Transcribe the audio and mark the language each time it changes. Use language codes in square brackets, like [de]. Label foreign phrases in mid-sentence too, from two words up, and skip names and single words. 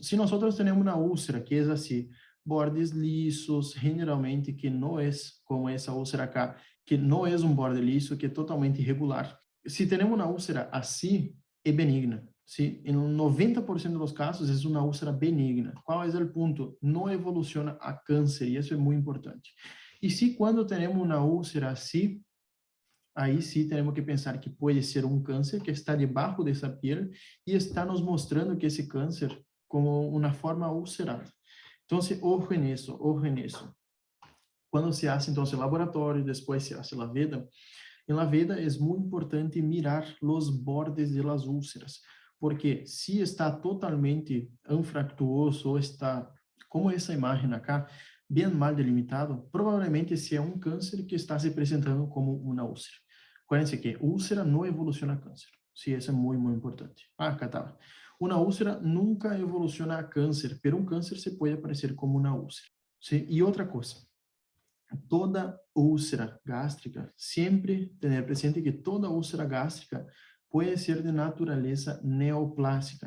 [es] Si nosotros tenemos una úlcera que es así, bordes lisos, generalmente que no es como esa úlcera acá, que no es un borde liso, que es totalmente irregular. Si tenemos una úlcera así, é benigna, ¿sí? En un 90% de los casos es una úlcera benigna. ¿Cuál es el punto? No evoluciona a cáncer y eso es muy importante. Y si cuando tenemos una úlcera así, [pt] aí sim temos que pensar que pode ser um câncer que está debaixo dessa pele e está nos mostrando que esse câncer como uma forma ulcerada. Então, ojo nisso, ojo nisso. Quando se faz, então, o laboratório, depois se faz a veda, em la veda é muito importante mirar os bordes [es] de las úlceras, [pt] porque se está totalmente anfractuoso ou está, como essa imagem acá, bem mal delimitado, provavelmente esse é um câncer que está se apresentando como uma úlcera. Acuérdense que úlcera não evoluciona a câncer. [es] Sí, eso es muy, muy importante. Ah, acá estaba. Una úlcera nunca evoluciona a cáncer, pero un cáncer se puede aparecer como una úlcera. ¿Sí? Y otra cosa, toda úlcera gástrica, siempre tener presente que toda úlcera gástrica puede ser de naturaleza neoplásica.